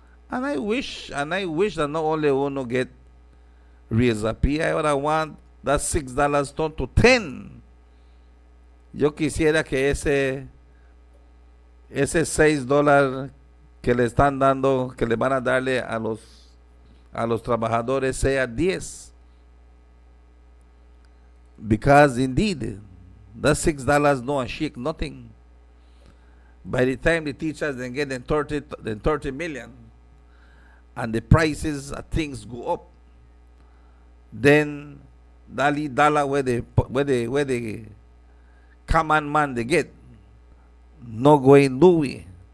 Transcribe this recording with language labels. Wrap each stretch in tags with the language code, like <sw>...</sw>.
<en>And I wish that not only uno get raise up. I ahora want that $6 turn to 10.</en> <es>Yo quisiera que ese $6 que le están dando, que le van a darle a los trabajadores sea 10.</es> <en>Because indeed, that $6 no a shake nothing. By the time the teachers then get 30 million, and the prices of things go up, then dollar where the common man they get, no going nowhere.</en>